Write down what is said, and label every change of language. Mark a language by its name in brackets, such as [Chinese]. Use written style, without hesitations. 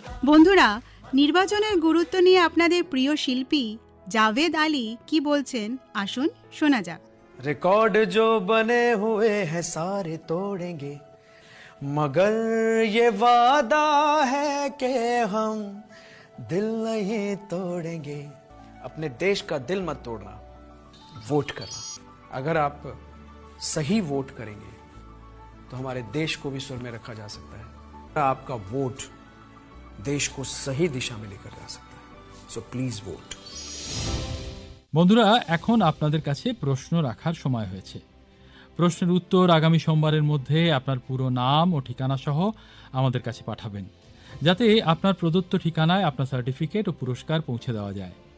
[Bangla] বন্ধুরা, নির্বাচনের গুরুত্ব নিয়ে আপনাদের প্রিয় শিল্পী জাভেদ আলী কি বলছেন আসুন শোনা যাক। [Hindi] रिकॉर्ड जो बने हुए हैं सारे तोड़ेंगे, मगर ये वादा है कि हम दिल नहीं तोड़ेंगे। अपने देश का दिल मत तोड़ना, वोट करना। अगर आप सही वोट करेंगे तो हमारे देश को भी स्वर में रखा जा सकता है। आपका वोट देश को सही दिशा में लेकर जा सकता है। [English] So please vote. [Bangla] বন্ধুরা, এখন আপনাদের কাছে প্রশ্ন রাখার সময় হয়েছে। প্রশ্নের উত্তর আগামী সোমবারের মধ্যে আপনার পুরো নাম ও ঠিকানা সহ আমাদের কাছে পাঠাবেন, যাতে আপনার প্রদত্ত ঠিকানায় আপনার সার্টিফিকেট ও পুরস্কার পৌঁছে দেওয়া যায়।